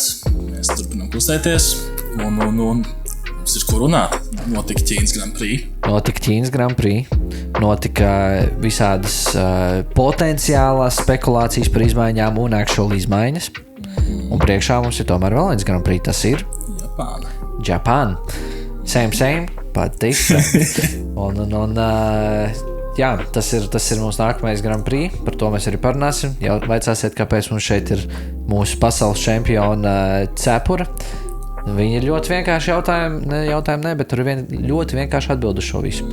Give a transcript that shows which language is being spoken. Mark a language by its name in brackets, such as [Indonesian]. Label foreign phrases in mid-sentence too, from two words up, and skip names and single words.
[Latvian] Mēs turpinām kustēties, un mums ir ko runāt. Notika Ķīnas Grand Prix. Notika visādas potenciālās spekulācijas par izmaiņām un actual izmaiņas. Un priekšā mums ir tomēr vēl viens Grand Prix, tas ir Japāna. [English] Same, but different. [Latvian] Jā, tas ir mūsu nākamais Grand Prix, par to mēs arī parunāsim. Jau vaicāsiet, kāpēc mums šeit ir mūsu pasaules čempiona cepura. Viņi ir ļoti vienkārši jautājumi, bet tur ir ļoti vienkārši atbild uz šo visu.